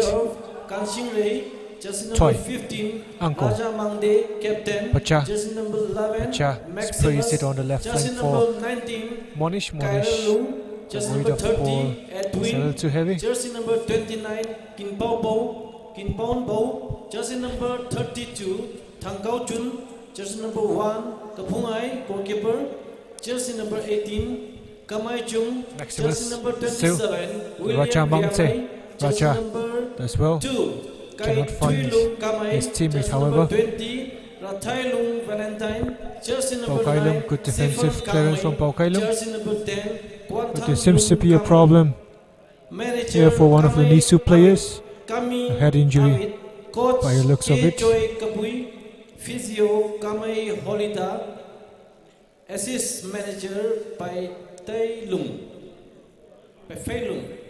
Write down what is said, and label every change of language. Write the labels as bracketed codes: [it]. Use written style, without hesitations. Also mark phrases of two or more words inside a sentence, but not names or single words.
[en] 12, Kanxing Ray. Jersey Toy. number 15, Uncle. Raja Mangde, captain. Pacha. Jersey number 11, Pacha Maximus. sprays it on the left Jersey flank number for 19, Monish. Kyle Lung. Jersey Weight number of the ball 30, is a little Edwin. too heavy. Jersey number 29, Kinpao Bo. Jersey number 32, Tangkhul. Jersey number 1, Kapungai, goalkeeper. Jersey number 18, Kamai Chung. Maximus Jersey number still. 27, Raja William Mangte. Viamai. Jersey Raja number as well. 2, Cannot find his teammate, Jersey however. number 20, Rathai Lung Valentine. Jersey number Bao Kai 9, Lung, good defensive Sifan clearance from Kamai. Bao Kai Lung. Jersey number 10, But Kwanthan there seems to Lung be a Kamai. problem Manager here for one of the Kamai Nisu players. Kami A head injury Amit. Coach by the looks of it. Joy Kabui. Physio Kamai Holida. Assist manager by Tai Lung. By Fei Lung.